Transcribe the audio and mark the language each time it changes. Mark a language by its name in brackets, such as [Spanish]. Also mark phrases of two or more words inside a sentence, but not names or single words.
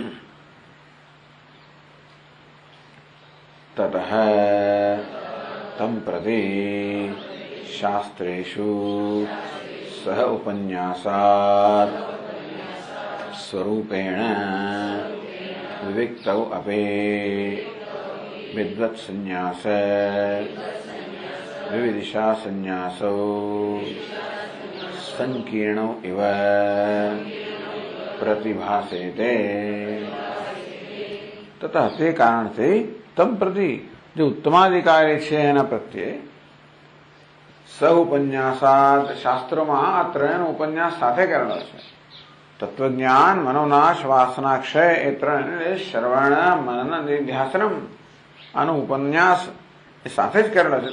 [Sanskrit] તતઃ તમ પ્રતિ શાસ્ત્રેષુ સહ ઉપન્યાસાત સ્વરૂપેણ વિવિક્તૌ અપે વિદ્વત્સન્યાસ विविदिशा संन्यासो संकीर्णो इव प्रतिभासेते तथा [Gujarati] તે કારણથી [Sanskrit] તમ પ્રતિ [Gujarati] જે ઉત્તમાધિકારી છે એના પ્રત્યે સહુપન્યાસાત શાસ્ત્રોમાં આ ત્રણનો ઉપન્યાસ સાથે કરેલો છે. તત્વજ્ઞાન, મનોનાશ, વાસનાક્ષય એ ત્રણ શ્રવણ મનન નિધ્યાસનમ આનો ઉપન્યાસ એ સાથે જ કરેલો છે.